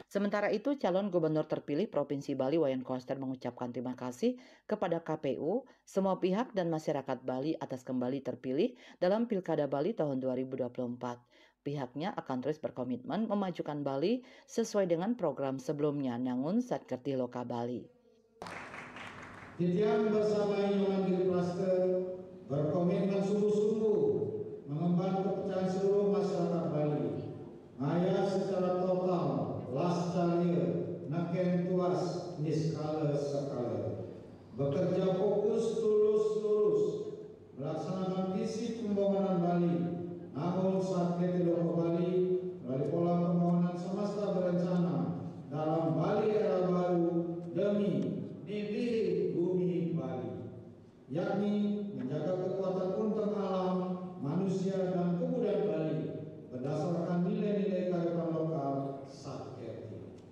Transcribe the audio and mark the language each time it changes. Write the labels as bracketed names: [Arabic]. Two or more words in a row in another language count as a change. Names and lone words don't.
[Indonesian] Sementara itu, calon gubernur terpilih Provinsi Bali Wayan Koster mengucapkan terima kasih kepada KPU, semua pihak dan masyarakat Bali atas kembali terpilih dalam Pilkada Bali tahun 2024. Pihaknya akan terus berkomitmen memajukan Bali sesuai dengan program sebelumnya, Nangun Satkerti Loka Bali. Titian bersama Inyoman Giri Praste berkomitmen sungguh-sungguh mengemban kepercayaan seluruh masyarakat Bali. Ngaya secara total, [Balinese] lascaria, naken tuas, niskala sekala. [Indonesian] Bekerja fokus, tulus, melaksanakan visi pembangunan Bali. Namun saat Loka Bali melalui pola pembangunan semesta berencana dalam Bali era baru demi nilai bumi Bali, yakni menjaga kekuatan unsur alam, manusia dan kebudayaan Bali berdasarkan nilai-nilai kearifan lokal Satkerti.